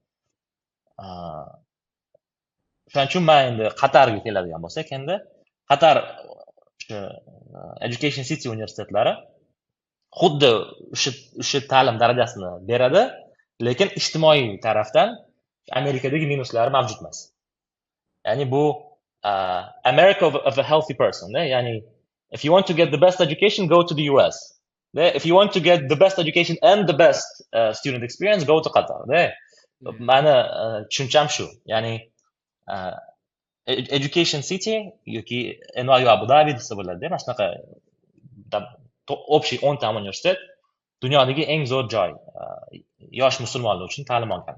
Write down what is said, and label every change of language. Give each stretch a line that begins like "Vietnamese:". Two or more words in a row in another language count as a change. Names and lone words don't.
Uzbek: Shuning uchun men endi Qatarga keladigan bo'lsak, endi Qatar Education City universitetlari xuddi o'sha ta'lim darajasini beradi, lekin ijtimoiy tarafdan Amerikadagi minuslari mavjud emas. Ya'ni bu
English: America of a healthy person, ya'ni if you want to get the best education, go to the US. If you want to get the best education and the best student experience, go to Qatar.
Uzbek: Mani tushuncham shu. Ya'ni Education City yoki NYU Abu Dhabi desa bo'ladi, mana shunaqa общий 10 ta universitet dunyodagi eng zo'r joy yosh musulmonlar uchun ta'lim olgan.